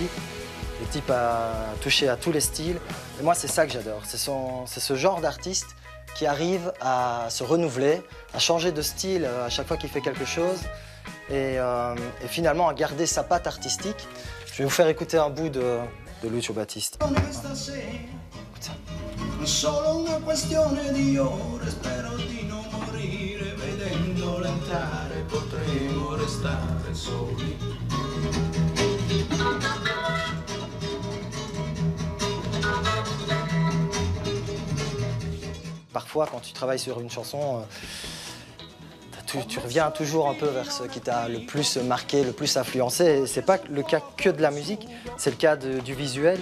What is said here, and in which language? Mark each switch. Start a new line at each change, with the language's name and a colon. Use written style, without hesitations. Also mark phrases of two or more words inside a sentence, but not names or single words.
French: Le type a touché à tous les styles. Et moi, c'est ça que j'adore. C'est ce genre d'artiste qui arrive à se renouveler, à changer de style à chaque fois qu'il fait quelque chose et finalement à garder sa patte artistique. Je vais vous faire écouter un bout de Lucio Battisti.
Italian: Solo una questione di ore, spero di non morire vedendolo entrare, potremo restare soli.
French: Parfois, quand tu travailles sur une chanson, tu reviens toujours un peu vers ce qui t'a le plus marqué, le plus influencé. Et c'est pas le cas que de la musique, c'est le cas du visuel.